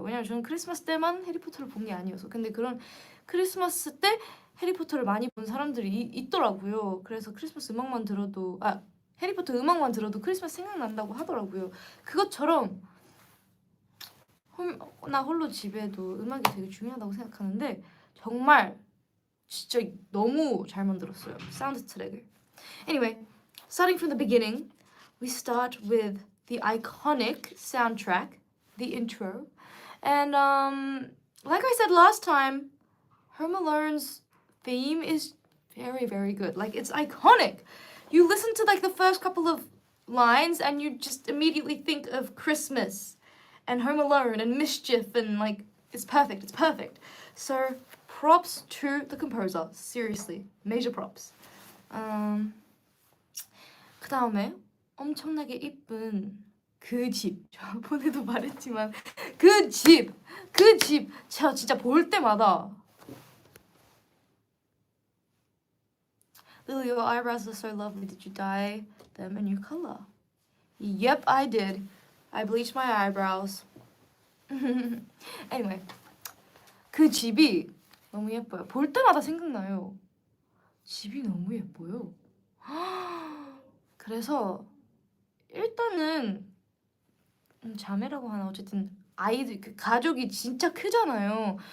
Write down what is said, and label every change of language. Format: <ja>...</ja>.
<ko>왜냐면 저는 크리스마스 때만 해리포터를 본 게 아니어서. 근데 그런 크리스마스 때 해리포터를 많이 본 사람들이 있더라고요. 그래서 크리스마스 음악만 들어도 해리포터 음악만 들어도 크리스마스 생각난다고 하더라고요. 그것처럼 나 홀로 집에도 음악이 되게 중요하다고 생각하는데 정말 진짜 너무 잘 만들었어요. 사운드 트랙을.</ko> <en>Anyway, starting from the beginning, we start with the iconic soundtrack, the intro. And like I said last time, Home Alone's theme is very, very good. Like, it's iconic. You listen to like the first couple of lines and you just immediately think of Christmas and Home Alone and mischief and like it's perfect. So props to the composer. Seriously, major props.</en> <ko>그 다음에 엄청나게 이쁜 그 집. 저번에도 말했지만 그 집 제가 진짜 볼 때마다</ko> <en>Lily, your eyebrows are so lovely. Did you dye them a new color? Yep, I did. I bleached my eyebrows.</en> <ko>Anyway, 그 집이 너무 예뻐요. 볼 때마다 생각나요. 집이 너무 예뻐요. 그래서 일단은 자매라고 하나 어쨌든 아이들 그 가족이 진짜 크잖아요.</ko>